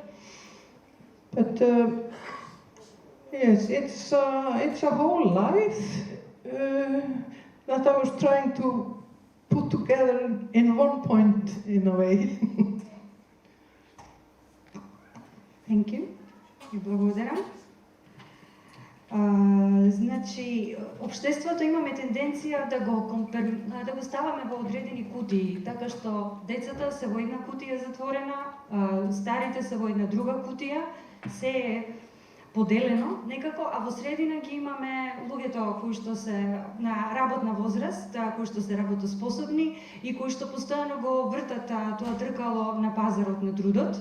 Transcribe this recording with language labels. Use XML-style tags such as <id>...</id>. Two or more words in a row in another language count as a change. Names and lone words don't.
<en>But yes, it's a whole life that I was trying to put together in one point, in a way. Thank you.</en> <mk>И благодарам. Значи, општеството имаме тенденција да го ставаме во одредени кутии, така што децата се во една кутија затворена, старите се во една друга кутија, се е поделено некако, а во средина ги имаме луѓето кои што се на работна возраст, кои што се работоспособни и кои што постојано го вртат тоа тркало на пазарот на трудот.</mk>